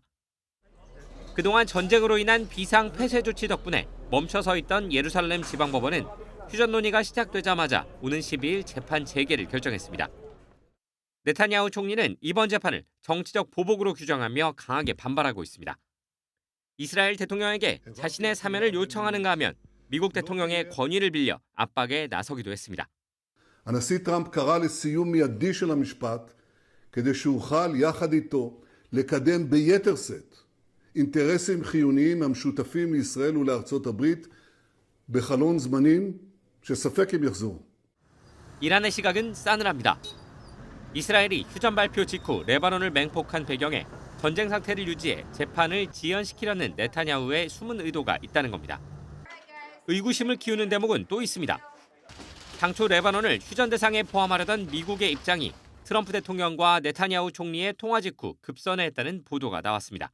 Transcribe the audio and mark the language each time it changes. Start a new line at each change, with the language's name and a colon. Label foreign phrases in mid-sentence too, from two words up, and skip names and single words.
Korean: 그동안 전쟁으로 인한 비상 폐쇄 조치 덕분에 멈춰 서 있던 예루살렘 지방법원은 휴전 논의가 시작되자마자 오는 12일 재판 재개를 결정했습니다. 네타냐후 총리는 이번 재판을 정치적 보복으로 규정하며 강하게 반발하고 있습니다. 이스라엘 대통령에게 자신의 사면을 요청하는가 하면 미국 대통령의 권위를 빌려 압박에 나서기도 했습니다.
Hebrew: הנשיא טראמפ קרא לסיום מיידי של המשפט כדי שאוכל יחד איתו לקדם ביתר שאת אינטרסים חיוניים המשותפים לישראל ולארצות הברית בחלון זמנים שספק אם יחזור.
Korean: 이란의 시각은 싸늘합니다. 이스라엘이 휴전 발표 직후 레바논을 맹폭한 배경에 전쟁 상태를 유지해 재판을 지연시키려는 네타냐후의 숨은 의도가 있다는 겁니다. 의구심을 키우는 대목은 또 있습니다. 당초 레바논을 휴전 대상에 포함하려던 미국의 입장이 트럼프 대통령과 네타냐후 총리의 통화 직후 급선회했다는 보도가 나왔습니다.